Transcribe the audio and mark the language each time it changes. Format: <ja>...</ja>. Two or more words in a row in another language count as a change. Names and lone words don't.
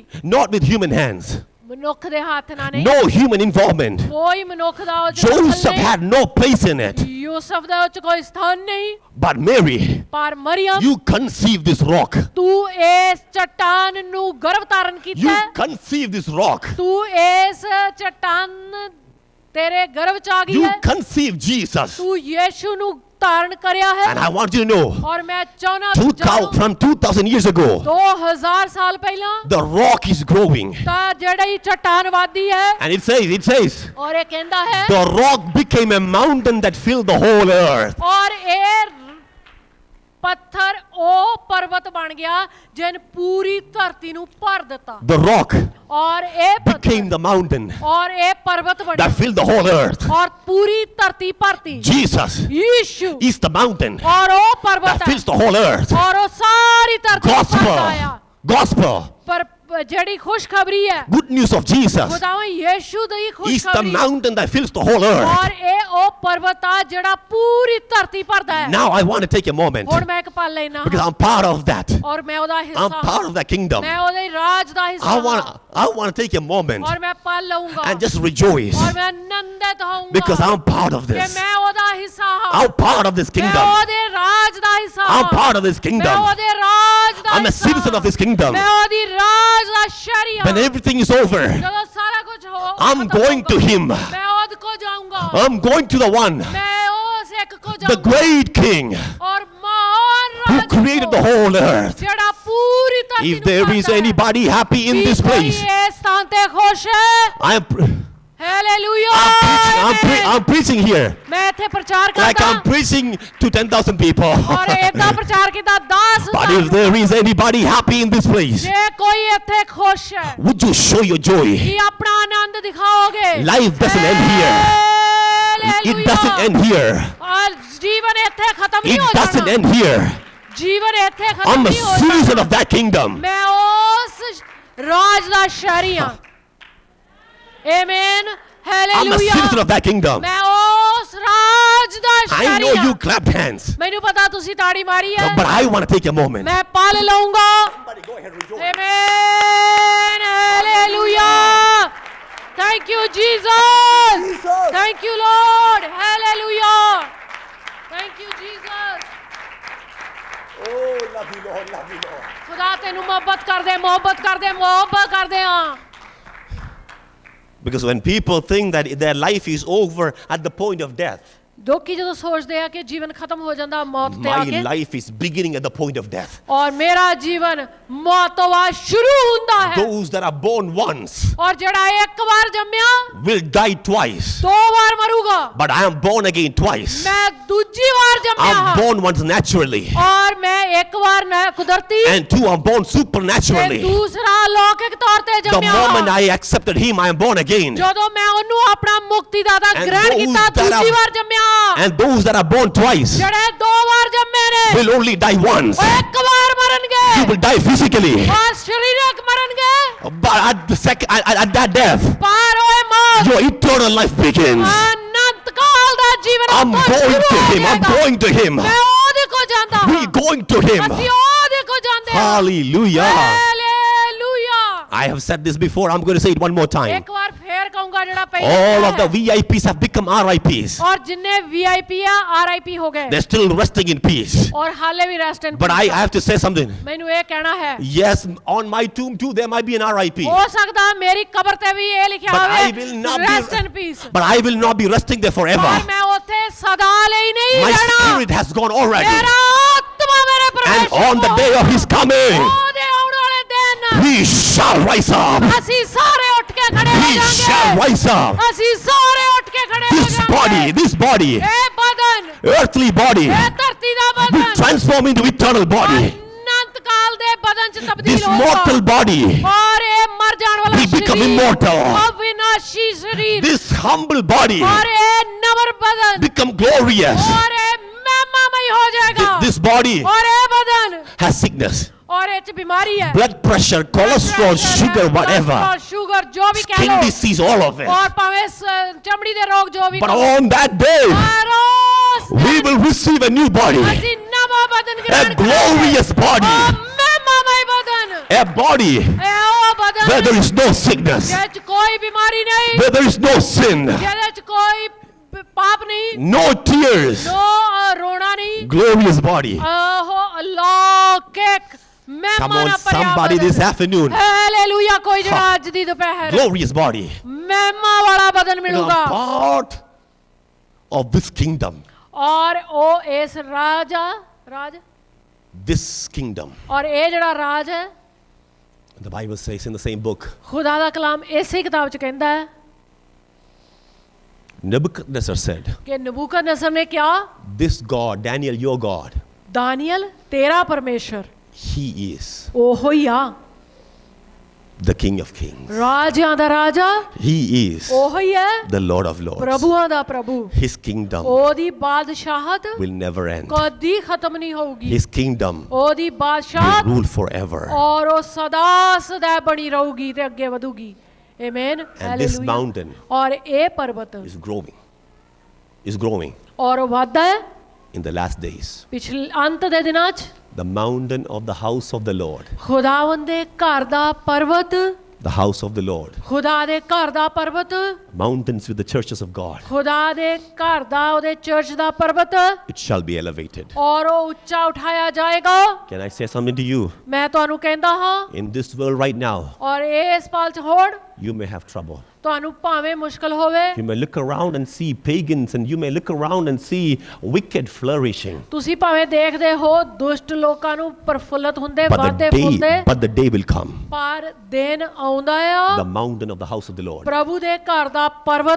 <en>not with human hands.</en> <pa>ਮਨੁੱਖ ਦੇ ਹੱਥ ਨਾਲ ਨਹੀਂ।</pa> <en>No human involvement.</en> <pa>ਕੋਈ ਮਨੁੱਖ ਦਾ ਉਹ 'ਚ Joseph ਦਖਲ ਨਹੀਂ।</pa> <en>had no place in it.</en> <pa>ਯੂਸਫ ਦਾ ਉਹ 'ਚ ਕੋਈ ਸਥਾਨ ਨਹੀਂ।</pa> <en>But Mary,</en> <pa>ਪਰ ਮਰੀਮ</pa> <en>you conceived this rock.</en> <pa>ਤੂੰ ਇਸ ਚਟਾਨ ਨੂੰ ਗਰਭ ਧਾਰਨ ਕੀਤਾ</pa> <en>You</en> <pa>ਹੈ।</pa> <en>conceived this rock.</en> <pa>ਤੂੰ ਇਸ ਚਟਾਨ ਤੇਰੇ ਗਰਭ ਚ ਆ ਗਈ</pa> <en>You</en> <pa>ਹੈ।</pa> <en>conceived Jesus.</en> <pa>ਤੂੰ ਯੀਸ਼ੂ ਨੂੰ ਧਾਰਨ ਕਰਿਆ ਹੈ।</pa> <en>And I want you to know,</en> <pa>ਔਰ ਮੈਂ ਚਾਹਨਾ ਤੂੰ ਜਾਣੋ</pa> <en>from 2000 years ago,</en> <pa>2000 ਸਾਲ ਪਹਿਲਾਂ</pa> <en>the rock is growing.</en> <pa>ਤਾਂ ਜਿਹੜੀ ਚਟਾਨ ਵਾਦੀ ਹੈ</pa> <en>And it says,</en> <pa>ਔਰ ਇਹ ਕਹਿੰਦਾ ਹੈ</pa> <en>the rock became a mountain that filled the whole earth.</en> <pa>ਔਰ ਇਹ ਪੱਥਰ ਉਹ ਪਰਬਤ ਬਣ ਗਿਆ ਜਿਨ ਪੂਰੀ ਧਰਤੀ ਨੂੰ ਭਰ ਦਿੱਤਾ।</pa> <en>The rock</en> <pa>ਔਰ ਇਹ</pa> <en>became the mountain</en> <pa>ਔਰ ਇਹ ਪਰਬਤ ਬਣਿਆ</pa> <en>that filled the whole earth.</en> <pa>ਔਰ ਪੂਰੀ ਧਰਤੀ ਭਰਤੀ। Jesus ਯੀਸ਼ੂ</pa> <en>is the mountain</en> <pa>ਔਰ ਉਹ ਪਰਬਤ</pa> <en>that</en> <pa>ਹੈ</pa> <en>fills the whole earth.</en> <pa>ਔਰ ਉਹ ਸਾਰੀ ਧਰਤੀ ਨੂੰ ਭਰਦਾ ਆ।</pa> <en>Gospel.</en> <pa>ਪਰ ਜਿਹੜੀ ਖੁਸ਼ਖਬਰੀ ਹੈ</pa> <en>Good news of Jesus</en> <pa>ਖੁਦਾਵੰ ਯੀਸ਼ੂ ਦੀ</pa> <en>is the</en> <pa>ਖੁਸ਼ਖਬਰੀ</pa> <en>mountain that fills the whole earth.</en> <pa>ਔਰ ਇਹ ਉਹ ਪਰਬਤ ਆ ਜਿਹੜਾ ਪੂਰੀ ਧਰਤੀ ਭਰਦਾ ਹੈ।</pa> <en>Now I want to take a moment</en> <pa>ਹੁਣ ਮੈਂ ਇੱਕ ਪਲ ਲੈਣਾ</pa> <en>because I'm part of that.</en> <pa>ਔਰ ਮੈਂ ਉਹਦਾ</pa> <en>I'm</en> <pa>ਹਿੱਸਾ</pa> <en>part of that kingdom.</en> <pa>ਮੈਂ ਉਹਦੇ ਰਾਜ ਦਾ ਹਿੱਸਾ</pa> <en>I want to take a moment</en> <pa>ਔਰ ਮੈਂ ਪਲ ਲਊਂਗਾ</pa> <en>and just rejoice</en> <pa>ਔਰ ਮੈਂ ਆਨੰਦਿਤ ਹੋਊਂਗਾ</pa> <en>because I'm part of</en> <pa>ਕਿ</pa> <en>this.</en> <pa>ਮੈਂ ਉਹਦਾ ਹਿੱਸਾ ਹਾਂ।</pa> <en>I'm part of this</en> <pa>ਮੈਂ</pa> <en>kingdom.</en> <pa>ਉਹਦੇ ਰਾਜ ਦਾ ਹਿੱਸਾ</pa> <en>I'm</en> <pa>ਹਾਂ।</pa> <en>part of this</en> <pa>ਮੈਂ</pa> <en>kingdom.</en> <pa>ਉਹਦੇ ਰਾਜ ਦਾ</pa> <en>I'm a</en> <pa>ਹਿੱਸਾ</pa> <en>citizen</en> <pa>ਹਾਂ।</pa> <en>of this kingdom.</en> <pa>ਮੈਂ ਉਹਦੀ ਰਾਜ ਦਾ ਸ਼ਹਿਰੀ ਹਾਂ।</pa> <en>When everything is over,</en> <pa>ਜਦੋਂ ਸਾਰਾ ਕੁਝ ਹੋ</pa> <en>I'm</en> <pa>ਖਤਮ</pa> <en>going to</en> <pa>ਹੋਊਗਾ,</pa> <en>him.</en> <pa>ਮੈਂ ਉਹਦੇ ਕੋ ਜਾਊਂਗਾ।</pa> <en>I'm going to the one,</en> <pa>ਮੈਂ ਉਸ ਇੱਕ ਕੋ</pa> <en>the</en> <pa>ਜਾਊਂਗਾ</pa> <en>great king</en> <pa>ਔਰ ਮਹਾਨ</pa> <en>who</en> <pa>ਰਾਜ</pa> <en>created the whole earth.</en> <pa>ਜਿਹੜਾ ਪੂਰੀ ਧਰਤੀ</pa> <en>If</en> <pa>ਨੂੰ</pa> <en>there is</en> <pa>ਭਰਦਾ ਹੈ।</pa> <en>anybody happy in</en> <pa>ਵੀ</pa> <en>this</en> <pa>ਕੋਈ</pa> <en>place,</en> <pa>ਇਸ ਸਥਾਨ ਤੇ ਖੁਸ਼ ਹੈ। ਹਾਲੇਲੂਇਆ</pa> <en>I'm preaching here.</en> <pa>ਮੈਂ ਇੱਥੇ ਪ੍ਰਚਾਰ</pa> <en>Like</en> <pa>ਕਰਦਾ</pa> <en>I'm preaching to 10,000 people.</en> <pa>ਔਰ ਏਦਾਂ ਪ੍ਰਚਾਰ ਕੀਤਾ 10</pa> <en>But if there is anybody happy in this place,</en> <pa>ਜੇ ਕੋਈ ਇੱਥੇ ਖੁਸ਼ ਹੈ</pa> <en>would you show your joy?</en> <pa>ਕੀ ਆਪਣਾ ਆਨੰਦ ਦਿਖਾਓਗੇ</pa> <en>Life doesn't end here. It doesn't end here.</en> <pa>ਔਰ ਜੀਵਨ ਇੱਥੇ ਖਤਮ ਨਹੀਂ</pa> <en>It</en> <pa>ਹੋ</pa> <en>doesn't</en> <pa>ਜਾਣਾ</pa> <en>end here.</en> <pa>ਜੀਵਨ ਇੱਥੇ ਖਤਮ</pa> <en>I'm a</en> <pa>ਨਹੀਂ ਹੋ</pa> <en>citizen</en> <pa>ਜਾਣਾ</pa> <en>of that kingdom.</en> <pa>ਮੈਂ ਉਸ ਰਾਜ ਦਾ ਸ਼ਹਿਰੀ ਹਾਂ ਆਮੇਨ</pa> <en>I'm a</en> <pa>ਹਾਲੇਲੂਇਆ</pa> <en>citizen of that kingdom.</en> <pa>ਮੈਂ ਉਸ ਰਾਜ ਦਾ</pa> <en>I</en> <pa>ਸ਼ਹਿਰੀ</pa> <en>know you</en> <pa>ਹਾਂ</pa> <en>clapped hands,</en> <pa>ਮੈਨੂੰ ਪਤਾ ਤੁਸੀਂ ਤਾੜੀ ਮਾਰੀ ਹੈ</pa> <en>but I want to take a moment.</en> <pa>ਮੈਂ ਪਲ ਲਊਂਗਾ ਆਮੇਨ ਹਾਲੇਲੂਇਆ</pa> <en>thank you Jesus thank you Lord hallelujah thank you Jesus Oh, love you, Lord, love you, Lord.</en> <pa>ਖੁਦਾ ਤੈਨੂੰ ਮੁਹੱਬਤ ਕਰਦੇ ਹਾਂ</pa> <en>Because when people think that their life is over at the point of death,</en> <pa>ਲੋਕੀ ਜਦੋਂ ਸੋਚਦੇ ਆ ਕਿ ਜੀਵਨ ਖਤਮ ਹੋ ਜਾਂਦਾ ਮੌਤ ਤੇ ਆ</pa> <en>my</en> <pa>ਕੇ</pa> <en>life is beginning at the point of death.</en> <pa>ਔਰ ਮੇਰਾ ਜੀਵਨ ਮੌਤ ਤੋਂ ਬਾਅਦ ਸ਼ੁਰੂ ਹੁੰਦਾ ਹੈ</pa> <en>Those that are born once</en> <pa>ਔਰ ਜਿਹੜਾ ਇੱਕ ਵਾਰ ਜੰਮਿਆ</pa> <en>will die twice.</en> <pa>ਦੋ ਵਾਰ ਮਰੂਗਾ</pa> <en>But I am born again twice.</en> <pa>ਮੈਂ ਦੂਜੀ ਵਾਰ ਜੰਮਿਆ</pa> <en>I'm</en> <pa>ਹਾਂ</pa> <en>born once naturally.</en> <pa>ਔਰ ਮੈਂ ਇੱਕ ਵਾਰ ਕੁਦਰਤੀ</pa> <en>And two, I'm born</en> <pa>ਤੇ</pa> <en>supernaturally.</en> <pa>ਦੂਸਰਾ ਲੌਕਿਕ ਤੌਰ ਤੇ</pa> <en>The</en> <pa>ਜੰਮਿਆ</pa> <en>moment</en> <pa>ਹਾਂ</pa> <en>I accepted Him, I am born again.</en> <pa>ਜਦੋਂ ਮੈਂ ਉਹਨੂੰ ਆਪਣਾ ਮੁਕਤੀਦਾਤਾ</pa> <en>And</en> <pa>ਗ੍ਰਹਿਣ</pa> <en>those</en> <pa>ਕੀਤਾ</pa> <en>that are-</en> <pa>ਦੂਜੀ ਵਾਰ ਜੰਮਿਆ</pa> <en>And those that are born twice</en> <pa>ਜਿਹੜੇ ਦੋ ਵਾਰ ਜੰਮੇ ਨੇ</pa> <en>will only die once.</en> <pa>ਉਹ ਇੱਕ ਵਾਰ ਮਰਨਗੇ</pa> <en>You will die physically.</en> <pa>ਔਰ ਸਰੀਰਕ ਮਰਨਗੇ</pa> <en>But at that death,</en> <pa>ਪਰ ਉਹ ਮੌਤ</pa> <en>your eternal life begins.</en> <pa>ਅਨੰਤ ਕਾਲ ਦਾ ਜੀਵਨ</pa> <en>I'm</en> <pa>ਉੱਥੋਂ</pa> <en>going</en> <pa>ਸ਼ੁਰੂ</pa> <en>to</en> <pa>ਹੋ</pa> <en>Him. I'm</en> <pa>ਜਾਏਗਾ।</pa> <en>going to Him.</en> <pa>ਮੈਂ ਉਹਦੇ ਕੋ ਜਾਂਦਾ ਹਾਂ</pa> <en>We're going to Him.</en> <pa>ਅਸੀਂ ਉਹਦੇ ਕੋ ਜਾਂਦੇ ਹਾਂ</pa> <en>Hallelujah.</en> <pa>ਹਾਲੇਲੂਇਆ</pa> <en>I have said this before. I'm going to say it one more time.</en> <pa>ਇੱਕ ਵਾਰ ਫੇਰ ਕਹੂੰਗਾ ਜਿਹੜਾ</pa> <en>All</en> <pa>ਪਹਿਲਾਂ</pa> <en>of the VIPs have become RIPs.</en> <pa>ਔਰ ਜਿੰਨੇ VIP ਆ RIP ਹੋ ਗਏ</pa> <en>They're still resting in peace.</en> <pa>ਔਰ ਹਾਲੇ ਵੀ</pa> <en>rest and But I have to say something.</en> <pa>ਮੈਨੂੰ ਇਹ ਕਹਿਣਾ ਹੈ</pa> <en>Yes, on my tomb too, there might be an RIP.</en> <pa>ਹੋ ਸਕਦਾ ਮੇਰੀ ਕਬਰ ਤੇ ਵੀ ਇਹ ਲਿਖਿਆ</pa> <en>But I</en> <pa>ਹੋਵੇ</pa> <en>will not rest and be. ਪੀਸ But I will not be resting there</en> <pa>ਪਰ</pa> <en>forever.</en> <pa>ਮੈਂ ਉੱਥੇ ਸਦਾ ਲਈ ਨਹੀਂ</pa> <en>My</en> <pa>ਰਹਿਣਾ</pa> <en>spirit has gone already.</en> <pa>ਮੇਰਾ ਆਤਮਾ ਮੇਰੇ</pa> <en>And</en> <pa>ਪ੍ਰਵੇਸ਼</pa> <en>on the day of His coming,</en> <pa>ਉਹਦੇ ਆਉਣ ਵਾਲੇ ਦਿਨ</pa> <en>He shall rise up.</en> <pa>ਅਸੀਂ ਸਾਰੇ ਉੱਠ ਕੇ ਖੜੇ ਹੋ</pa> <en>He shall</en> <pa>ਜਾਾਂਗੇ</pa> <en>rise up.</en> <pa>ਅਸੀਂ ਸਾਰੇ ਉੱਠ ਕੇ ਖੜੇ ਹੋ</pa> <en>This</en> <pa>ਜਾਾਂਗੇ</pa> <en>body,</en> <pa>ਇਹ ਬਦਨ</pa> <en>earthly body,</en> <pa>ਇਹ ਧਰਤੀ ਦਾ</pa> <en>will</en> <pa>ਬਦਨ</pa> <en>transform into eternal body.</en> <pa>ਅਨੰਤ ਕਾਲ ਦੇ ਬਦਨ ਚ ਤਬਦੀਲ</pa> <en>This</en> <pa>ਹੋਊਗਾ</pa> <en>mortal body</en> <pa>ਔਰ ਇਹ ਮਰ ਜਾਣ ਵਾਲਾ</pa> <en>will become</en> <pa>ਸਰੀਰ</pa> <en>immortal.</en> <pa>ਅਵਿਨਾਸ਼ੀ ਸਰੀਰ</pa> <en>This humble body</en> <pa>ਔਰ ਇਹ ਨਵਰ ਬਦਨ</pa> <en>become glorious.</en> <pa>ਔਰ ਇਹ ਮਹਿਮਾਮਈ ਹੋ ਜਾਏਗਾ</pa> <en>This body</en> <pa>ਔਰ ਇਹ ਬਦਨ</pa> <en>has sickness,</en> <pa>ਔਰ ਇਹ ਚ ਬਿਮਾਰੀ ਹੈ</pa> <en>blood pressure, cholesterol, sugar, whatever,</en> <pa>ਸ਼ੂਗਰ ਜੋ ਵੀ ਕਹਿ</pa> <en>skin</en> <pa>ਲੋ</pa> <en>disease, all of it.</en> <pa>ਔਰ ਭਾਵੇਂ ਚਮੜੀ ਦੇ ਰੋਗ ਜੋ ਵੀ</pa> <en>But</en> <pa>ਕਹੋ।</pa> <en>on that day,</en> <pa>ਔਰ ਉਸ</pa> <en>we will receive a new body,</en> <pa>ਅਸੀਂ ਨਵਾਂ ਬਦਨ</pa> <en>a</en> <pa>ਗ੍ਰਹਿਣ ਕਰਾਂਗੇ</pa> <en>glorious body,</en> <pa>ਮਹਿਮਾਮਈ ਬਦਨ</pa> <en>a body</en> <pa>ਇਹ ਉਹ ਬਦਨ</pa> <en>where there is no sickness,</en> <pa>ਜਿਹਦੇ ਚ ਕੋਈ ਬਿਮਾਰੀ ਨਹੀਂ</pa> <en>where there is no sin,</en> <pa>ਜਿਹਦੇ ਚ ਕੋਈ ਪਾਪ ਨਹੀਂ</pa> <en>no tears,</en> <pa>ਨੋ ਰੋਣਾ ਨਹੀਂ</pa> <en>glorious body.</en> <pa>ਉਹ ਲੌਕਿਕ</pa> <en>Come</en> <pa>ਮਹਿਮਾਨਾ</pa> <en>on, somebody this afternoon,</en> <pa>ਹਾਲੇਲੂਇਆ ਕੋਈ ਜਿਹੜਾ ਅੱਜ ਦੀ ਦੁਪਹਿਰ</pa> <en>glorious body,</en> <pa>ਮਹਿਮਾ ਵਾਲਾ ਬਦਨ</pa> <en>a</en> <pa>ਮਿਲੂਗਾ</pa> <en>part of this kingdom,</en> <pa>ਔਰ ਉਹ ਇਸ ਰਾਜ</pa> <en>this kingdom.</en> <pa>ਔਰ ਇਹ ਜਿਹੜਾ ਰਾਜ ਹੈ</pa> <en>The Bible says in the same book,</en> <pa>ਖੁਦਾ ਦਾ ਕਲਾਮ ਇਸੇ ਕਿਤਾਬ ਚ ਕਹਿੰਦਾ ਹੈ</pa> <en>Nebuchadnezzar said,</en> <pa>ਕਿ ਨਬੂਕਦਨਸਰ ਨੇ ਕਿਹਾ</pa> <en>this God, Daniel, your God,</en> <pa>ਦਾਨੀਅਲ ਤੇਰਾ ਪਰਮੇਸ਼ਰ</pa> <en>He is</en> <pa>ਉਹੋ ਹੀ ਆ</pa> <en>the King of Kings.</en> <pa>ਰਾਜਿਆਂ ਦਾ ਰਾਜਾ</pa> <en>He is</en> <pa>ਉਹੋ ਹੀ ਹੈ</pa> <en>the Lord of Lords.</en> <pa>ਪ੍ਰਭੂਆਂ ਦਾ ਪ੍ਰਭੂ</pa> <en>His kingdom</en> <pa>ਉਹਦੀ ਬਾਦਸ਼ਾਹਤ</pa> <en>will never end.</en> <pa>ਕਦੀ ਖਤਮ ਨਹੀਂ ਹੋਊਗੀ</pa> <en>His kingdom</en> <pa>ਉਹਦੀ</pa> <en>will</en> <pa>ਬਾਦਸ਼ਾਹਤ</pa> <en>rule forever.</en> <pa>ਔਰ ਉਹ ਸਦਾ ਸਦਾ ਬਣੀ ਰਹੂਗੀ ਤੇ ਅੱਗੇ ਵਧੂਗੀ ਆਮੇਨ</pa> <en>And this mountain</en> <pa>ਔਰ ਇਹ ਪਰਬਤ</pa> <en>is growing. Is growing</en> <pa>ਔਰ ਉਹ ਵਧਦਾ ਹੈ</pa> <en>in the last days.</en> <pa>ਪਿਛਲੇ ਅੰਤ ਦੇ ਦਿਨਾਂ 'ਚ</pa> <en>The mountain of the house of the Lord.</en> <pa>ਖੁਦਾਵੰਦ ਦੇ ਘਰ ਦਾ ਪਰਬਤ</pa> <en>The house of the Lord.</en> <pa>ਖੁਦਾ ਦੇ ਘਰ ਦਾ ਪਰਬਤ</pa> <en>Mountains with the churches of God.</en> <pa>ਖੁਦਾ ਦੇ ਘਰ ਦਾ ਉਹਦੇ ਚਰਚ ਦਾ ਪਰਬਤ</pa> <en>It shall be elevated.</en> <pa>ਔਰ ਉਹ ਉੱਚਾ ਉਠਾਇਆ ਜਾਏਗਾ</pa> <en>Can I say something to you?</en> <pa>ਮੈਂ ਤੁਹਾਨੂੰ ਕਹਿੰਦਾ ਹਾਂ</pa> <en>In this world right now,</en> <pa>ਔਰ ਇਸ ਪਲ 'ਚ ਹੋੜ</pa> <en>you may have trouble.</en> <pa>ਤੁਹਾਨੂੰ ਭਾਵੇਂ ਮੁਸ਼ਕਲ ਹੋਵੇ,</pa> <en>You may look around and see pagans, and you may look around and see wicked flourishing.</en> <pa>ਤੁਸੀਂ ਭਾਵੇਂ ਦੇਖਦੇ ਹੋ ਦੁਸ਼ਟ ਲੋਕਾਂ ਨੂੰ ਪ੍ਰਫੁੱਲਤ ਹੁੰਦੇ ਵਧਦੇ ਫੁੱਲਦੇ,</pa> <en>But the day will come.</en> <pa>ਪਰ ਦਿਨ ਆਉਂਦਾ ਆ,</pa> <en>The mountain of the house of the Lord</en> <pa>ਪ੍ਰਭੂ ਦੇ ਘਰ ਦਾ ਪਰਬਤ</pa>